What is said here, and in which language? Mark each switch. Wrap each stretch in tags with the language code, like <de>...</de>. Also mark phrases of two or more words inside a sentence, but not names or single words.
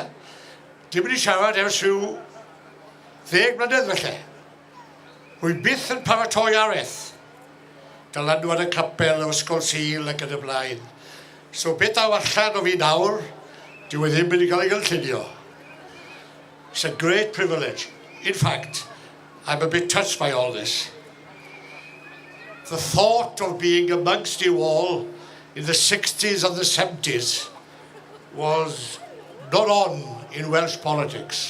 <cy>Dim wedi siarad ers rhyw 10 mlynedd felly. Rwy byth yn paratoi araith. Dylanwad y capel o Ysgol Sul ac yn y blaen. So beth aw allan o fi nawr, dyw e ddim wedi cael ei gynllunio.</cy> <en>It's a great privilege. In fact, I'm a bit touched by all this. The thought of being amongst you all in the 60s and the 70s was not on in Welsh politics.</en>